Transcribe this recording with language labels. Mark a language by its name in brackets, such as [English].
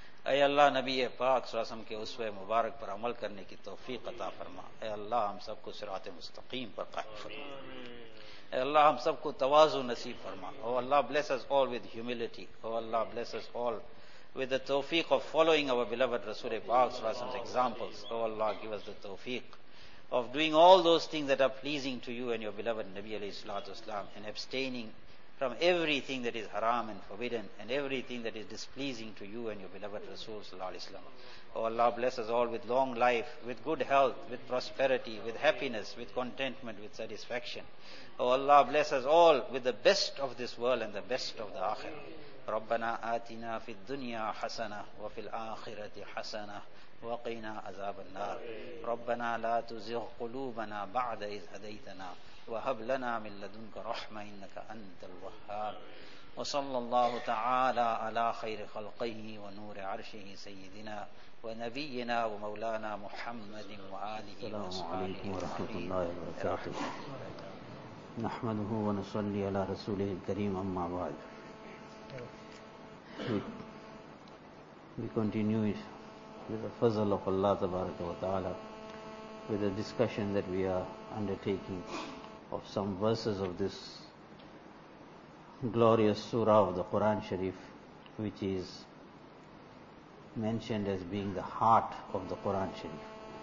[Urdu] اے اللہ نبی پاک صلی اللہ علیہ وسلم کے اسوہ مبارک پر عمل کرنے کی توفیق عطا فرما. اے اللہ ہم سب کو صراط مستقیم پر قائم فرما. اے اللہ ہم سب کو تواضع نصیب فرما. [English] O Allah bless us all with humility. O Allah bless us all with the توفیق of following our beloved رسول پاک صلی اللہ علیہ وسلم's examples. O Allah give us the توفیق of doing all those things that are pleasing to you and your beloved نبی علیہ الصلوۃ والسلام and abstaining from everything that is haram and forbidden and everything that is displeasing to you and your beloved Rasul sallallahu alaihi wasallam. Oh Allah, bless us all with long life, with good health, with prosperity, with happiness, with contentment, with satisfaction. Oh Allah, bless us all with the best of this world and the best of the akhirah. [Arabic] Rabbana atina fi dunya hasana wa fil akhirati hasana wa qina azab an-nar. Rabbana la tuzigh qulubana ba'da idh hadaytana وهب لنا من لدنك رحمة إنك أنت الوهاب وصلى الله تعالى على خير خلقه ونور عرشه سيدنا ونبينا ومولانا محمد وآله وصحبه. السلام عليكم ورحمة الله وبركاته. نحمده ونصلي على رسوله الكريم أما بعد. [English] We continue with the fazl of Allah تبارك وتعالى with the discussion that we are undertaking of some verses of this glorious surah of the Quran Sharif, which is mentioned as being the heart of the Quran Sharif.